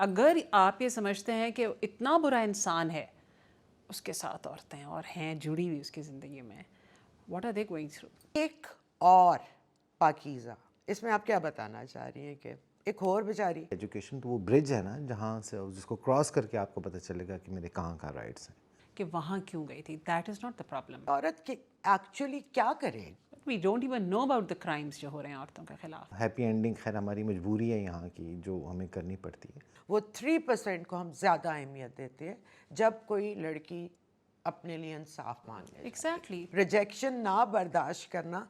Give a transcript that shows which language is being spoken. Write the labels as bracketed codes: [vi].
[ur] اگر آپ یہ سمجھتے ہیں کہ اتنا برا انسان ہے, اس کے ساتھ عورتیں اور ہیں جڑی ہوئی اس کی زندگی میں, what are they going through. ایک اور پاکیزہ, اس میں آپ کیا بتانا چاہ رہی ہیں کہ ایک اور بیچاری. ایجوکیشن تو وہ برج ہے نا جہاں سے جس کو کراس کر کے آپ کو پتہ چلے گا کہ میرے کہاں کا رائٹس ہیں. کہ وہاں کیوں گئی تھی, [en] That is not the problem. [ur] عورت کی ایکچولی کیا کرے. [en] we don't even know about the crimes [ur] جو ہو رہے ہیں عورتوں کے خلاف. ہیپی اینڈنگ خیر ہماری مجبوری ہے یہاں کی جو ہمیں کرنی پڑتی ہے. وہ 3% کو ہم زیادہ اہمیت دیتے ہیں جب کوئی لڑکی اپنے لیے انصاف مانگے. [en] Exactly. [ur] ریجیکشن نہ برداشت کرنا